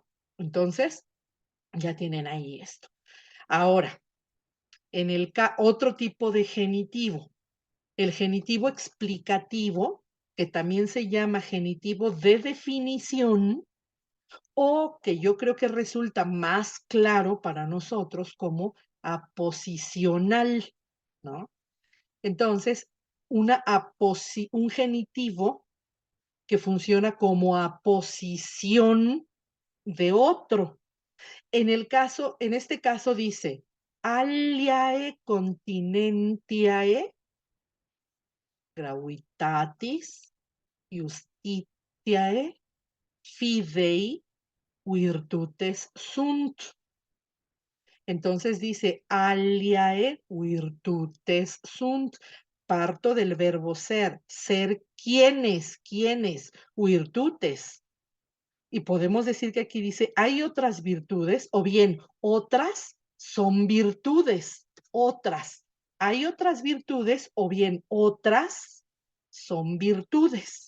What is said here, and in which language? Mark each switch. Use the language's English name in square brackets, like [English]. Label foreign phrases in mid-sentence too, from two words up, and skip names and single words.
[Spanish] Entonces, ya tienen ahí esto. Ahora, en otro tipo de genitivo, el genitivo explicativo, que también se llama genitivo de definición, o que yo creo que resulta más claro para nosotros como aposicional, ¿no? Entonces, un genitivo que funciona como aposición de otro. En este caso dice, [Latin] aliae continentiae gravitatis justitiae fidei virtutes sunt. [Spanish] Entonces dice, [Latin] aliae virtutes sunt. [Spanish] Parto del verbo ser quienes, virtutes. Y podemos decir que aquí dice, hay otras virtudes, o bien, otras son virtudes, otras. Hay otras virtudes, o bien, otras son virtudes.